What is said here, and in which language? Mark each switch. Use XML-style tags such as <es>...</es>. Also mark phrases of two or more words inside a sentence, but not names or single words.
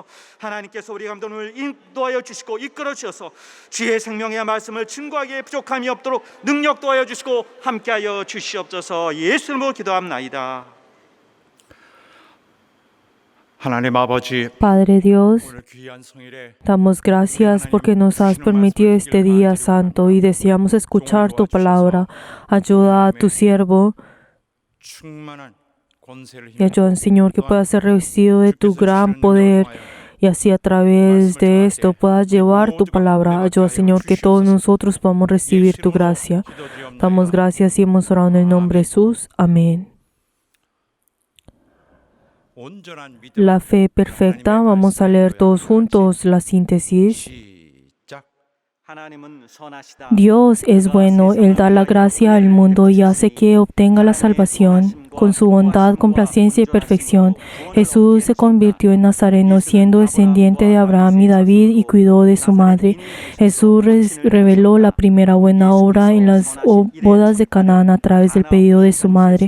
<ko>하나님께서 우리 감독을 인도하여 주시고 이끌어 주셔서 주의 생명의 말씀을 증거하기에 부족함이 없도록 능력 도하여 주시고 함께하여 주시옵소서. 예수 이름으로 기도합나이다. 하나님 아버지,</ko> <es>Padre Dios,</es> <ko>오늘 귀한 성일에</ko> <es>damos gracias porque nos has permitido este día santo y deseamos escuchar tu palabra. Ayuda a tu siervo</es> <ko>충만한 권세를</ko> <es>y ayuda, Señor, que pueda ser revestido de tu gran poder, y así a través de esto puedas llevar tu palabra. Ayuda, Señor, que todos nosotros podamos recibir tu gracia. Damos gracias y hemos orado en el nombre de Jesús. Amén.</es> <ko>온전한 믿음.</ko> <es>La fe perfecta. Vamos a leer todos juntos la síntesis.</es> <ko>시작. 하나님은 선하시다.</ko> <es>Dios es bueno, Él da la gracia al mundo y hace que obtenga la salvación. Con su bondad, complacencia y perfección, Jesús se convirtió en Nazareno, siendo descendiente de Abraham y David, y cuidó de su madre. Jesús reveló la primera buena obra en las bodas de Canaán a través del pedido de su madre.</es>